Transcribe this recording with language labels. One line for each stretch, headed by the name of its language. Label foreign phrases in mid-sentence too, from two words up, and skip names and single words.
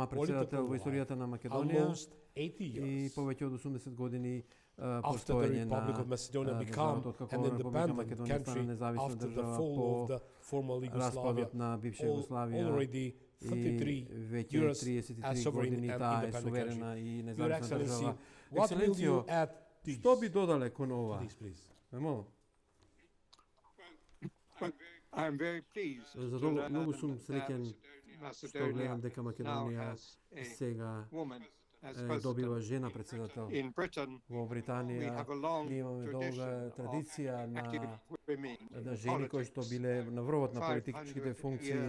English: almost 80 years after the Republic of Macedonia became an independent country after the fall of the former Yugoslavia, already 33 years as sovereign and independent country. Your Excellency, what will you add this?
Macedonian: Што би додале кон ова?
English: Please. I'm very pleased.
Macedonian: Многу сум среќен што гледам дека Македонија сега добива жена председател. Во Британија ние имаме долга традиција на жени кои што биле на врвот на политичките функции.